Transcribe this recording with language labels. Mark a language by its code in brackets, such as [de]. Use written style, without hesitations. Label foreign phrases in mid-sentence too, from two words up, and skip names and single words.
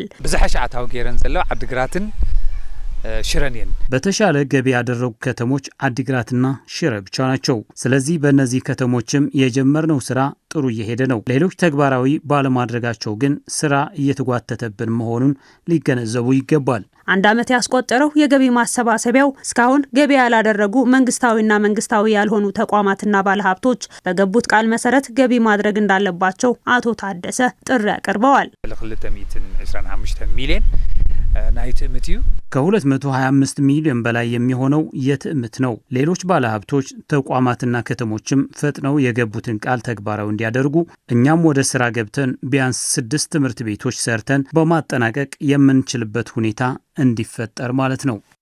[ti] ብዝሐ ሻዓታው ገይረን ዘለው ዓዲግራትን ሽረኔን [am] በተሻለ ገቢ ያደረጉ ከተሞች ዓዲግራትና ሽረ ብቻ ናቸው። ስለዚህ በእነዚህ ከተሞችም የጀመርነው ስራ ጥሩ እየሄደ ነው። ሌሎች ተግባራዊ ባለማድረጋቸው ግን ስራ እየተጓተተብን መሆኑን ሊገነዘቡ ይገባል። አንድ ዓመት ያስቆጠረው የገቢ ማሰባሰቢያው እስካሁን ገቢ ያላደረጉ መንግስታዊና መንግስታዊ ያልሆኑ ተቋማትና ባለሀብቶች በገቡት ቃል መሰረት ገቢ ማድረግ እንዳለባቸው አቶ ታደሰ ጥሪ አቅርበዋል። [ti] 225 ሚሊዮን ናይ ትእምት እዩ። [am] ከ225 ሚሊዮን በላይ የሚሆነው የትእምት ነው። ሌሎች ባለሀብቶች ተቋማትና ከተሞችም ፈጥነው የገቡትን ቃል ተግባራዊ እንዲያደርጉ እኛም ወደ ስራ ገብተን ቢያንስ 6 ትምህርት ቤቶች ሰርተን በማጠናቀቅ የምንችልበት ሁኔታ እንዲፈጠር ማለት ነው።